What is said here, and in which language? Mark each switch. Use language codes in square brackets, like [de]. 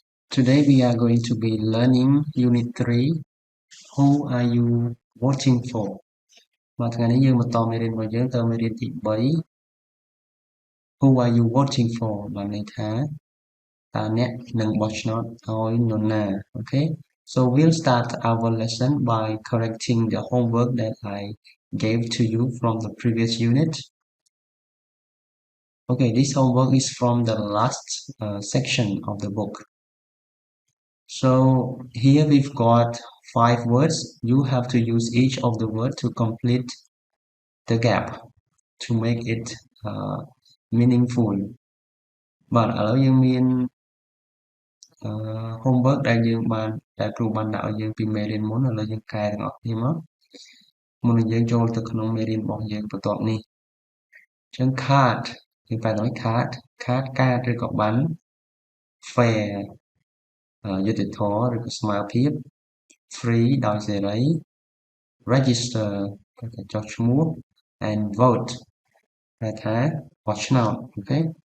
[en] Today we are going to be learning Unit 3. Who are you voting for? [km] មកថ្ងៃនេះយើងបន្តមេរៀនរបស់យើងទៅមេរៀនទី3 [en] Who are you voting for [km] បានន័យថាតើអ្នកនឹងបោះឆ្នោតឲ្យនរណា Okay. [en] So we'll start our lesson by correcting the homework that I gave to you from the previous unit. Okay, this homework is from the last section of the book. So here we've got 5 words. You have to use each of the words to complete the gap to make it meaningful. [km] បាទឥឡូវយើងមានhomework ដែលគ្រូបានដាក់ឲ្យយើងពីមេរៀនមុនឥឡូវយើងកែទាំងអស់គ្នាមកមុននឹងយើងចូលទៅក្នុងមេរៀនរបស់យើងបន្ទាប់នេះអញ្ចឹង card យើងបែរឲ្យ card កាតឬក៏ប័ណ្ណ fair យុត្តិធម៌ឬក៏ស្មើភាព free ដោយសេរី register គឺចុះឈ្មោះ and vote ហៅថាបោះឆ្នោត okay.